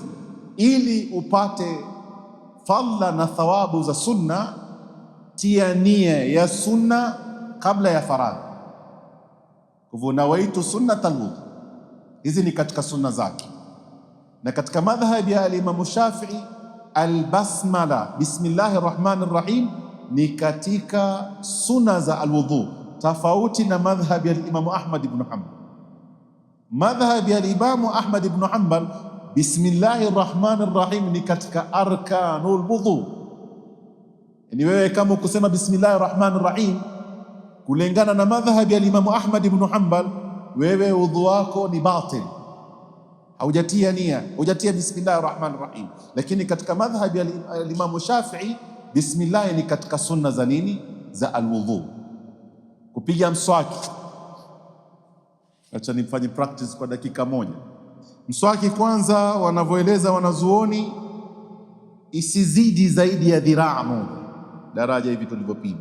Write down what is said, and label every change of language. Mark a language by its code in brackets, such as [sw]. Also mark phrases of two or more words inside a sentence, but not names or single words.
[sw] Ili upate fadhila na thawabu za sunna, tia nia ya sunna kabla ya faradhi. Kwa hivyo [ar] نويت سنة الوضوء, [sw] hizi ni katika sunna zake. Na katika madhhabi ya Imam Shafi'i, albasmala, [ar] بسم الله الرحمن الرحيم, [sw] ni katika sunna za alwudhu, tofauti na madhhabi ya Imam Ahmad ibn Hanbal. Madhhabi ya Imam Ahmad ibn Hanbal, [ar] بسم الله الرحمن الرحيم [sw] ni katika [ar] أركان الوضوء. [sw] Ni wewe kama kusema [ar] بسم الله الرحمن الرحيم [sw] kulingana na madhhabi ya Imam Ahmad ibn Hanbal, wewe udhu wako ni batil, haujatia nia, haujatia [ar] بسم الله الرحمن الرحيم. [sw] Lakini katika madhhabi ya Imam Shafi'i, bismillah ni katika sunna za nini? Za alwudhu. Kupiga mswaki, acha nifanye practice kwa dakika moja. Mswaki kwanza, wanavyoeleza wanazuoni, isizidi zaidi ya dhiraa moja, daraja hivi tulivyopima.